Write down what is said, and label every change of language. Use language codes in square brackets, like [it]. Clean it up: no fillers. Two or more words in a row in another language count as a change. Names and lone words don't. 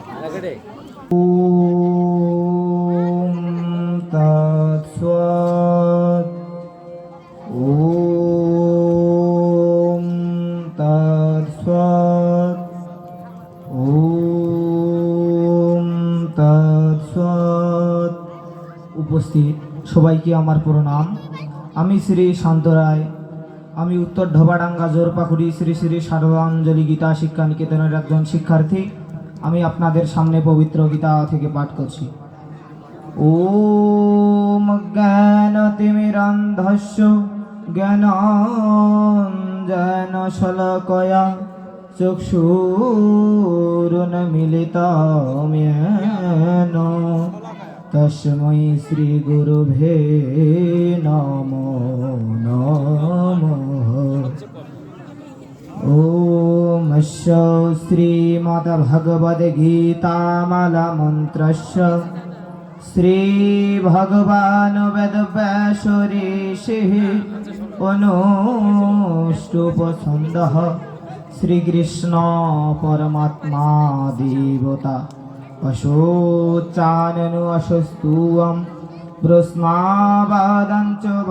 [sa] ওম তৎসৎ। ওম তৎসৎ। ওম তৎসৎ। [bn] উপস্থিত সবাইকে আমার প্রণাম। আমি শ্রী শান্ত রায়। আমি উত্তর ঢোবাডাঙ্গা জোরপাকুড়ি শ্রী শ্রী সর্বাঞ্জলি গীতা শিক্ষা নিকেতনের একজন শিক্ষার্থী। আমি আপনাদের সামনে পবিত্র গীতা থেকে পাঠ করছি। [sa] ওম জ্ঞানতিমিরান্ধস্য জ্ঞানাঞ্জনশলাকয়া চক্ষুरुन्मीलितं येन तस्मै श्रीगुरुभ्ये नमो नमः। ओम श्रीमद्भगवद्गीतामालामन्त्रस्य श्रीभगवान् वेदव्यास ऋषिः अनुष्टुप्छन्दः श्रीकृष्ण परमात्मा देवता अशोचाननु अशस्तुवं प्रश्नावादञ्च